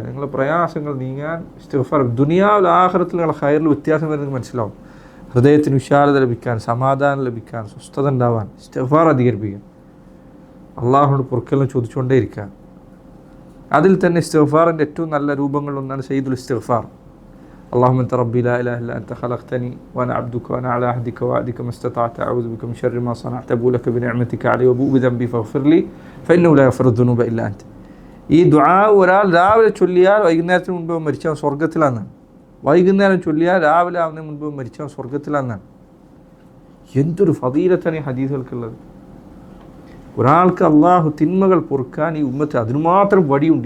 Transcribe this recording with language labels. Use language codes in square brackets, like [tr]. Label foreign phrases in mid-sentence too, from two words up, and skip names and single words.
[ml] നിങ്ങളുടെ പ്രയാസങ്ങൾ നീങ്ങാൻ ഇസ്തിഗ്ഫാർ. ദുനിയാവിൽ ആഖിറത്തിൽ നിങ്ങളുടെ ഖൈറിൽ വ്യത്യാസം വരുന്നത് മനസ്സിലാവും. ഹൃദയത്തിന് വിശാലത ലഭിക്കാൻ, സമാധാനം ലഭിക്കാൻ, സ്വസ്ഥത ഉണ്ടാവാൻ ഇസ്തിഗ്ഫാർ അധികരിപ്പിക്കുക. അള്ളാഹുവിനോട് പൊറുക്കലിനെ ചോദിച്ചുകൊണ്ടേ ഇരിക്കുക. അതിൽ തന്നെ ഇസ്തിഗ്ഫാറിൻ്റെ ഏറ്റവും നല്ല രൂപങ്ങളിലൊന്നാണ് [ar] سيد الاستغفار. اللهم انت ربي لا اله الا انت خلقتني وانا عبدك وانا على عهدك ووعدك ما استطعت اعوذ بك من شر ما صنعت ابو لك بنعمتك علي وابوء بذنبي فاغفر لي فانه لا يغفر الذنوب الا انت. [ml] ഈ ദുആ ഒരാൾ രാവിലെ ചൊല്ലിയാൽ വൈകുന്നേരത്തിന് മുൻപ് മരിച്ചവൻ സ്വർഗ്ഗത്തിലാണെന്നാണ്. വൈകുന്നേരം ചൊല്ലിയാൽ രാവിലെ ആവുന്നതിന് മുൻപ് മരിച്ചവൻ സ്വർഗ്ഗത്തിലാണെന്നാണ്. എന്തൊരു ഫദീലത്താണ് ഈ ഹദീസുകൾക്കുള്ളത്. ഒരാൾക്ക് അള്ളാഹു തിന്മകൾ പൊറുക്കാൻ ഈ ഉമ്മത്ത് അതിനുമാത്രം വടിയുണ്ട്.